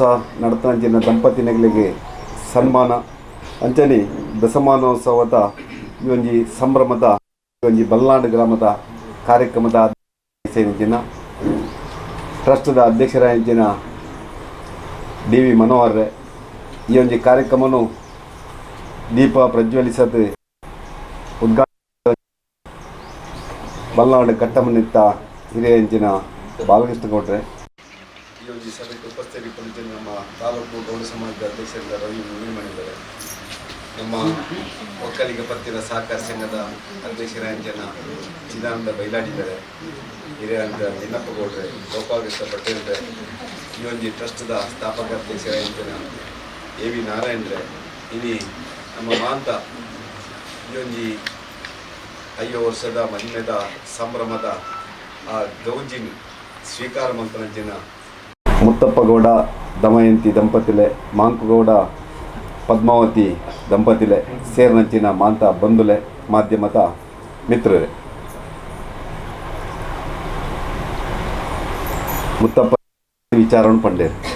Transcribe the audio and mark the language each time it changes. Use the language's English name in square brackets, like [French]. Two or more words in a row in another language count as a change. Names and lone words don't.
[Tulu] ನಡತಂಚಿನ ದಂಪತಿಗಳಿಗೆ ಸನ್ಮಾನ ಅಂಚನೆ ದಶಮಾನೋತ್ಸವದ ಈ ಒಂಜಿ ಸಂಭ್ರಮದ ಒಂಜಿ ಬಲ್ನಾಡು ಗ್ರಾಮದ ಕಾರ್ಯಕ್ರಮದ ಸೇರಿನ ಟ್ರಸ್ಟ್ದ ಅಧ್ಯಕ್ಷರಾಗಿನ ಡಿ ವಿ ಮನೋಹರ್ ಈ ಒಂಜಿ ಕಾರ್ಯಕ್ರಮನು ದೀಪ ಪ್ರಜ್ವಲಿಸದು ಉದ್ಘಾಟನೆ ಬಲ್ನಾಡು ಕಟ್ಟಮನಿತ್ತ ಹಿರಿಯ ಎಂಚಿನ ಬಾಲಕೃಷ್ಣ ಗೌಡ್ರೆ [Kannada] ಈ ಒಂದು ಸಭೆಗೆ ಉಪಸ್ಥಿತರಿದ್ದ ನಮ್ಮ ತಾಲೂಕು ಗೌಡ ಸಮಾಜದ ಅಧ್ಯಕ್ಷರಾದ ರವಿ ಮುನಿಮಣಿದ್ದಾರೆ, [Tulu] ನಮ್ಮ ಒಕ್ಕಲಿಗ ಪತ್ತಿನ ಸಹಕಾರ ಸಂಘದ ಅಧ್ಯಕ್ಷರಾಂಜನ ಚಿದಾನಂದ ಬೈಲಾಡಿದ್ದಾರೆ, ಹಿರಿಯ ನಿನ್ನಪ್ಪ ಗೌಡ್ರೆ, ಗೋಪಾಲಕೃಷ್ಣ ಪಟೇಲ್ರೆ, ಈ ಒಂದು ಟ್ರಸ್ಟ್ದ ಸ್ಥಾಪಕ ಅಧ್ಯಕ್ಷರಾಂಜನ ಎ ವಿ ನಾರಾಯಣ್ರೆ, ಇನಿ ನಮ್ಮ ಮಾಂತ ಈ ಒಂದು 5 ವರ್ಷದ ಮಹಿಮೆದ ಸಂಭ್ರಮದ ಆ ಗೌಜಿನ್ ಸ್ವೀಕಾರ ಮಂತ್ರಂಜಿನ ಮುತ್ತಪ್ಪಗೌಡ ದಮಯಂತಿ ದಂಪತಿಲೆ, ಮಾಂಕುಗೌಡ ಪದ್ಮಾವತಿ ದಂಪತಿಲೆ ಸೇರ್ನಂಚಿನ ಮಾಂತ ಬಂಧುಲೆ ಮಾಧ್ಯಮದ ಮಿತ್ರರೇ, ಮುತ್ತಪ್ಪ ವಿಚಾರವನ್ನು ಪಂಡೇರು